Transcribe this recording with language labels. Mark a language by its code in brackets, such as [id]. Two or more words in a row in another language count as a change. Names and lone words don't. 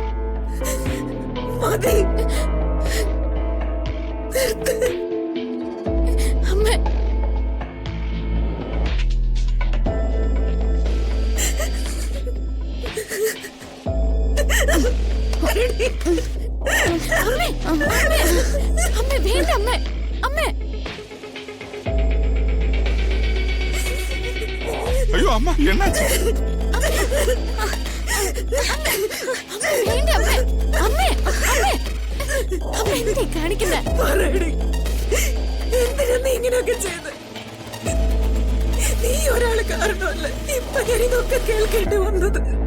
[ml] മതി, അമ്മ. അമ്മ വേണ്ട. അമ്മ അമ്മ [ta] ஐயோ அம்மா என்னாச்சு? [ml] വേണ്ട. അമ്മ അമ്മ എന്തേ കാണിക്കുന്നേ? എന്തിനാ നീ ഇങ്ങനെയൊക്കെ ചെയ്ത്? നീ ഒരാള് കാരണമല്ല ഇപ്പൊ ഞാൻ ഇതൊക്കെ കേൾക്കേണ്ടി വന്നത്.